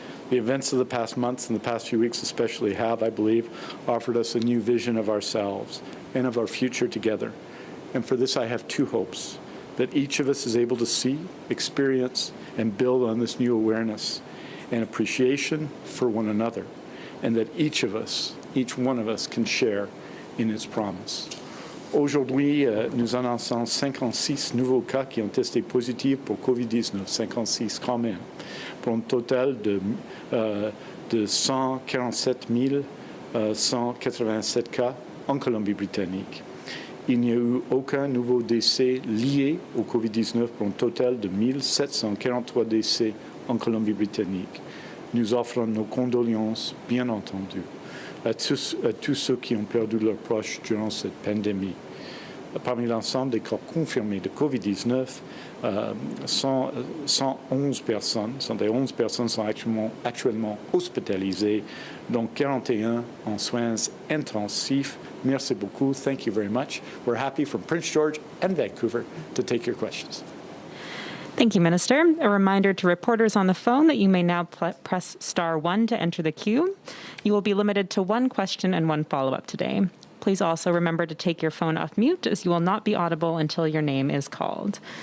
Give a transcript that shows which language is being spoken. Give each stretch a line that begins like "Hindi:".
English: The events of the past months and the past few weeks especially have, I believe, offered us a new vision of ourselves and of our future together. And for this, I have two hopes: that each of us is able to see, experience, and build on this new awareness and appreciation for one another, and that each one of us can share in its promise.
French: Aujourd'hui, nous annonçons 56 nouveaux cas qui ont testé positifs pour COVID-19, 56 quand même, pour un total de 147 187 cas en Colombie-Britannique. Il n'y a eu aucun nouveau décès lié au COVID-19 pour un total de 1743 décès en Colombie-Britannique. Nous offrons nos condoléances, bien entendu, à tous ceux qui ont perdu leurs proches durant cette pandémie. Parmi l'ensemble des cas confirmés de COVID-19, 111 personnes, 111 personnes sont actuellement hospitalisées, dont 41 en soins intensifs. Merci beaucoup.
English: Thank you very much. We're happy from Prince George and Vancouver to take your questions. Thank you, Minister. A reminder to reporters on the phone that you may now press *1 to enter the queue. You will be limited to one question and one follow-up today. Please also remember to take your phone off mute, as you will not be audible until your name is called.